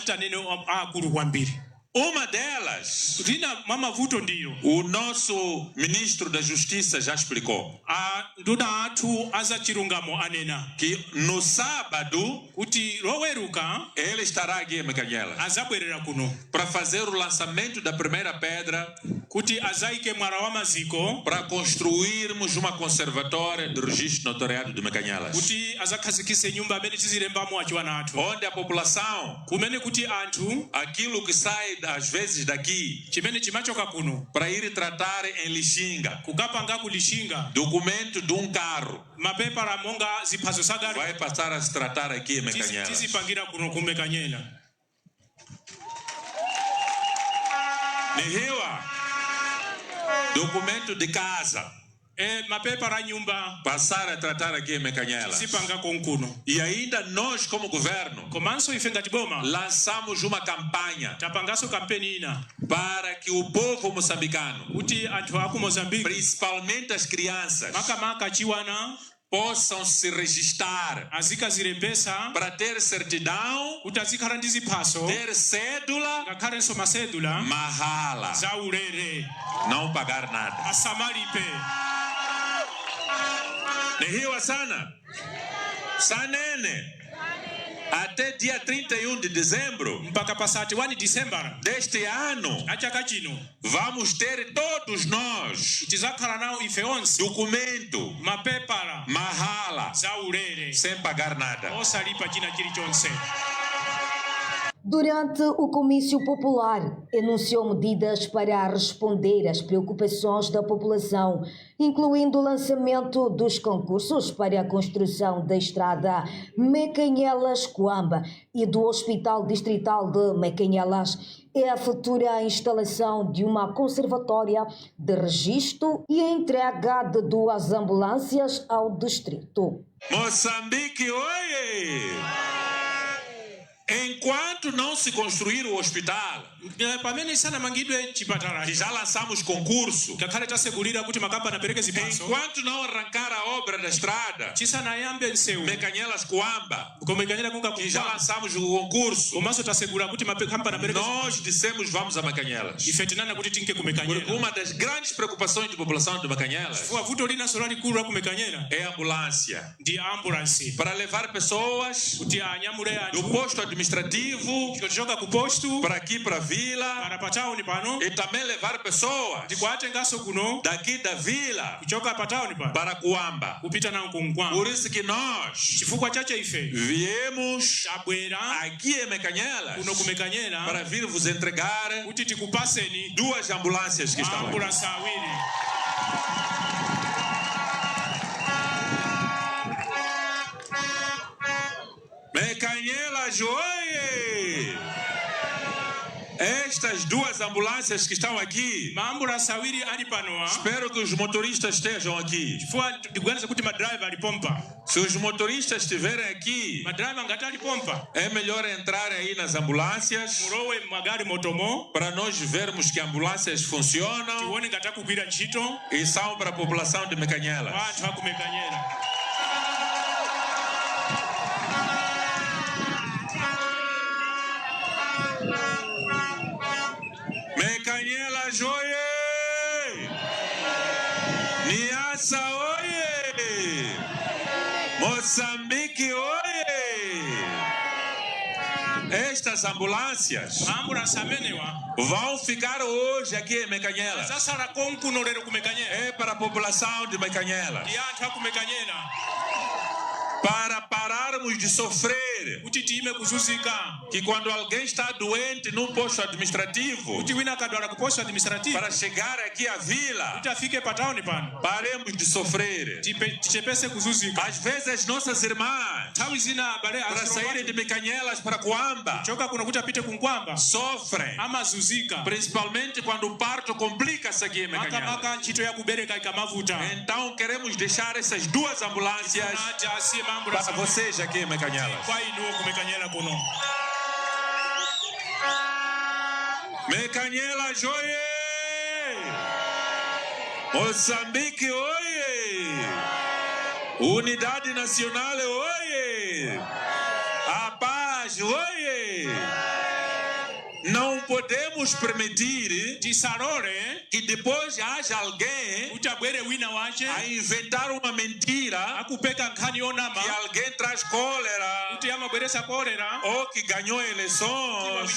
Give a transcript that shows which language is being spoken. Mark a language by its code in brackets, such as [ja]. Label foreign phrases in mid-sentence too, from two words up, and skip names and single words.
[pt] Uma delas, o nosso ministro da Justiça já explicou que no sábado ele estará aqui em Mecanhelas para fazer o lançamento da primeira pedra [ny] kuti azaike mwala wa maziko [pt] para construirmos uma conservatória de registro notariado de Mekanyelas, [ny] kuti azakhazikise nyumba amene tizilembamo achiwana athu, [pt] onde a população, [ny] kumene kuti anthu [pt] aquilo que sai às vezes daqui [ny] chimene chimachoka kuno [pt] para ir tratar em Lixinga, [ny] kukapanga ku Lixinga [pt] documento de carro, [ny] mapepala monga ziphaso za gari [pt] vai passar a se tratar aqui em Mekanyelas. [ny] tizipangira kuno ku Mekanyela. Nihiwa, [pt] documento de casa, [ny] mapepala nyumba [pt] passar a tratar aqui em Mekanyelas. [ny] tizipanga konkuno. [pt] E ainda nós, como governo, [ny] Komanso ife ngati boma [pt] lançamos uma campanha [ny] tapangaso kampeni ina [pt] para que o povo moçambicano, [ny] kuti anthu aku Mozambique [pt] principalmente as crianças, [ny] makamaka achiwana [pt] possam se registrar [ny] azikazilembesa [pt] para ter certidão, [ny] kuti azikhala ndi ziphaso [pt] ter cédula, [ny] ngakhalenso masedula [pt] mahala, [ny] za ulere [pt] não pagar nada. [ny] asamalipe. Nihiwa sana sanene [pt] até dia 31 de dezembro [ny] mpaka pasati 1 December [pt] deste ano [ny] achaka chino [pt] vamos ter todos nós [ny] tizakhala nawo ife onse [pt] documento [ny] mapepala [pt] mahala [ny] za ulere [pt] sem pagar nada. [ny] osalipa china chilichonse. [pt] Durante o comício popular, enunciou medidas para responder às preocupações da população, incluindo o lançamento dos concursos para a construção da estrada Mekanyelas-Cuamba e do Hospital Distrital de Mekanyelas, e a futura instalação de uma conservatória de registro e a entrega de 2 ambulâncias ao distrito. Moçambique, oie! Enquanto não se construir o hospital, [ny] pamene isanamangidwe chipatala [pt] que já lançamos concurso, [ny] ngakhale tasegulira kuti makampani apereke ziphaso, [pt] enquanto não arrancar a obra da estrada [ny] chisanayambe nsewu [pt] Mekanyelas-Cuamba, [ny] koma Mekanyelas kunga [pt] que já lançamos o concurso, [ny] komanso tasegula kuti makampani apereke [pt] nós dissemos vamos a Mekanyelas. [ny] ife tinana kuti tinke ku [pt] Porque Mekanyela. uma das grandes preocupações da população de Mekanyelas [ny] Fuwa vuto linanso lalikulu la ku Mekanyela [pt] é a ambulância [ny] ndi ambulance [pt] para levar pessoas [ny] kuti anyamule [pt] do [ny] anthu [pt] posto administrativo [ny] kuchoka ku posto [pt] para aqui para a vila [ny] para pa town pano [pt] e também levar pessoas [ny] ndikuatenganso kuno [pt] daqui da vila [ny] kuchoka pa town pano [pt] para Cuamba. [ny] kupita nawo ku Nkwamba. [pt] Por isso que nós [ny] Chifukwa chache ife [pt] viemos [ny] tabwera [pt] aqui em Mekanyelas [ny] kuno ku Mekanyela [pt] para vir vos entregar [ny] kuti tikupaseni [pt] 2 ambulâncias que estão aqui. [ny] ambulance awiri. [pt] Mekanyelas, oie! Estas 2 ambulâncias que estão aqui, [ny] maambulance awiri ali pano [pt] espero que os motoristas estejam aqui. [ny] chifukwa ndikuganiza kuti madriver alipompa. [pt] Se os motoristas estiverem aqui, [ny] Madriver ngati alipompa [pt] é melhor entrarem aí nas ambulâncias [ny] mulowe magari motomo [pt] para nós vermos que ambulâncias funcionam [ny] tione ngati akugwira ntchito [pt] e são para a população de Mekanyelas. [ny] anthu aku Mekanyela. [pt] Mekanyelas, oie! Niassa, oie! Moçambique, oie! Estas ambulâncias [ny] Ambulance amenewa [pt] vão ficar hoje aqui em Mekanyelas. [ny] zasala konkuno lero ku Mekanyela [pt] É para a população de Mekanyelas. [ny] ndi anthu aku Mekanyela [pt] Para pararmos de sofrer [ny] kuti time kuzunzika [pt] que quando alguém está doente num posto administrativo, [ny] kuti wina akadwala ku [pt] posto administrative para chegar aqui à vila, [ny] kuti afike pa town pano [pt] paremos de sofrer. [ny] tichepese kuzunzika. [pt] Às vezes as nossas irmãs, [ny] Nthawi zina abale [pt] para saírem de Mekanyelas para Cuamba, [ny] choka kuno kuti apite ku Nkwamba [pt] sofrem. [ny] amazunzika [pt] Principalmente quando o parto complica-se aqui em Mekanyelas. [ny] makamaka ntchito ya kubereka ikamavuta. [pt] Então queremos deixar essas 2 ambulâncias [ny] Ati asiye [pt] para [ny] maambulance [pt] vocês aqui em Mekanyelas. [ny] kwa inuwo ku Mekanyela kuno. [pt] Mekanyelas, oie! Moçambique, oie! Unidade Nacional, oie! A paz, oie! Não podemos podemos permitir que depois haja alguém a inventar uma mentira que alguém traz cólera ou que ganhou eleições.